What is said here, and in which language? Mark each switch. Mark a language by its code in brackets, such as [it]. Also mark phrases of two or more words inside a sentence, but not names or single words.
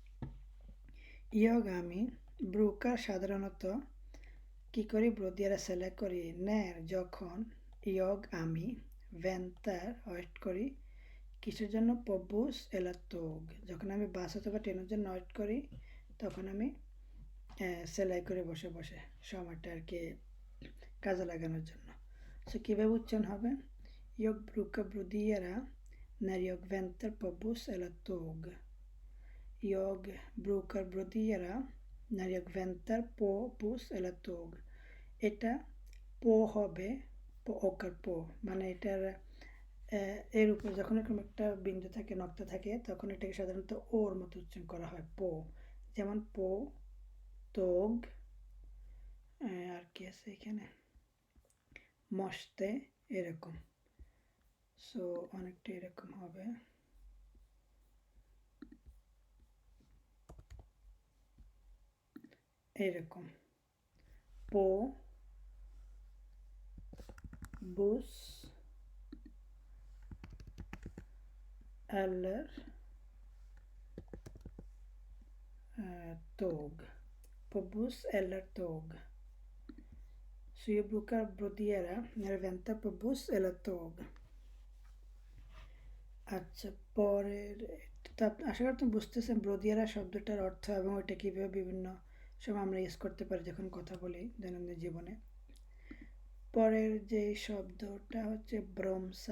[bn] আমি ব্রুকার সাধারণত কী করি, ব্রদিয়ারা সেলাই করি, ন্যার যখন, আমি ভেন্টার ওয়েট করি, কিসের জন্য, [sv] på buss eller tåg, [bn] যখন আমি বাস অথবা ট্রেনের জন্য ওয়েট করি, তখন আমি সেলাই করে বসে বসে সময়টা আর কি কাজে লাগানোর জন্য। সো কীভাবে উচ্চারণ হবে, [sv] Jag brukar brodera när jag väntar på buss eller tåg. Jag brukar brodera när jag väntar på buss eller tåg. [bn] এটা পো হবে ওকার পো, মানে এটার এর উপর যখন এরকম একটা বিন্দু থাকে, নক্তা থাকে, তখন এটাকে সাধারণত ওর মতো উচ্চারণ করা হয়, পো। যেমন পো, তোগ, আর কি আছে এখানে, মস্তে, এরকম। সো অনেকটা এরকম হবে। এরকম পো, বুস, [sv] eller tåg. På buss eller tåg. Så jag brukar brodera när jag väntar på buss eller tåg. [bn] আচ্ছা, পরের, তো আশা করি তুমি বুঝতেছেন ব্রোদিয়ারা শব্দটার অর্থ এবং ওইটা কীভাবে বিভিন্ন সময় আমরা ইউজ করতে পারি যখন কথা বলি দৈনন্দিন জীবনে। পরের যে শব্দটা হচ্ছে ব্রমসা।